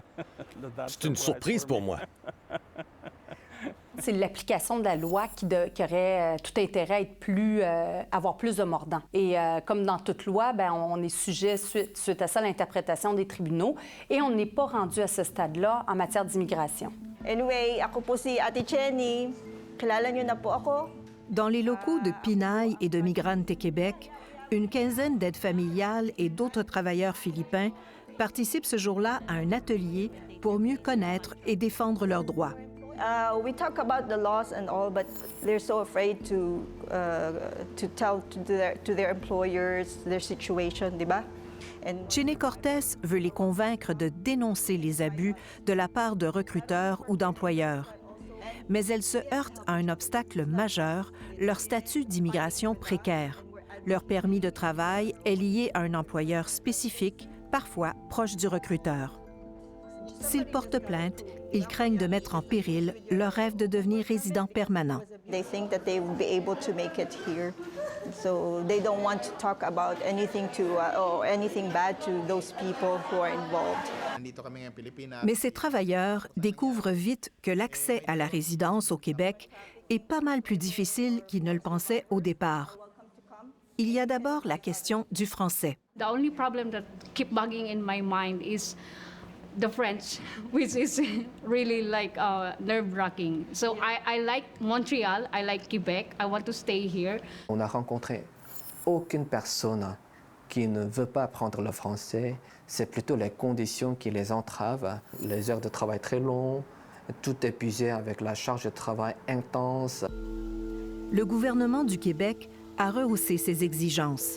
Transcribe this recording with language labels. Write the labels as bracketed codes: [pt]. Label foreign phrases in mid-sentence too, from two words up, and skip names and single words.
[fr] C'est une surprise pour moi. C'est l'application de la loi qui aurait tout intérêt à avoir plus de mordants. Et comme dans toute loi, bien, on est sujet, suite à ça, à l'interprétation des tribunaux. Et on n'est pas rendu à ce stade-là en matière d'immigration. [tl] Anyway, ako po si Ate Jenny. Kilala niyo na po ako. [fr] Dans les locaux de Pinaille et de Migrante Québec, une quinzaine d'aides familiales et d'autres travailleurs philippins participent ce jour-là à un atelier pour mieux connaître et défendre leurs droits. [en] We talk about the laws and all, but they're so afraid to tell to their employers their situation, [tl] di ba? [fr] Jenny Cortez veut les convaincre de dénoncer les abus de la part de recruteurs ou d'employeurs. Mais elle se heurte à un obstacle majeur, leur statut d'immigration précaire. Leur permis de travail est lié à un employeur spécifique, parfois proche du recruteur. S'ils portent plainte, ils craignent de mettre en péril leur rêve de devenir résident permanent. [en] They think that they will be able to make it here, so they don't want to talk about anything or anything bad to those people who are involved. [fr] Mais ces travailleurs découvrent vite que l'accès à la résidence au Québec est pas mal plus difficile qu'ils ne le pensaient au départ. Il y a d'abord la question du français. [en] The only problem that keep bugging in my mind is the French, which is really like nerve-wracking. So I like Montreal, I like Quebec, I want to stay here. [fr] On n'a rencontré aucune personne qui ne veut pas apprendre le français. C'est plutôt les conditions qui les entravent, les heures de travail très longues, tout épuisé avec la charge de travail intense. Le gouvernement du Québec a rehaussé ses exigences.